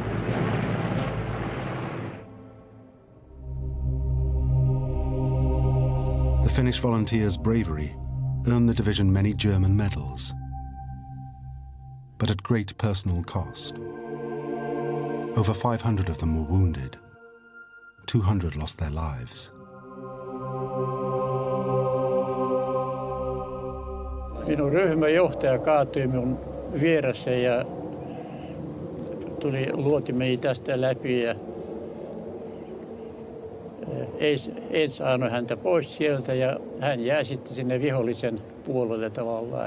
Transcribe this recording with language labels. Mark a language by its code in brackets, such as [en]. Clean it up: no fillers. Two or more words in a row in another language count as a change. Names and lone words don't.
[en] The Finnish volunteers' bravery earned the division many German medals, but at great personal cost. Over 500 of them were wounded. 200 lost their lives. [fi] Minun ryhmäjohtaja kaatui minun vieressä ja luoti meni tästä läpi ja en saanut häntä pois sieltä ja hän jää sitten sinne vihollisen puolelle tavallaan.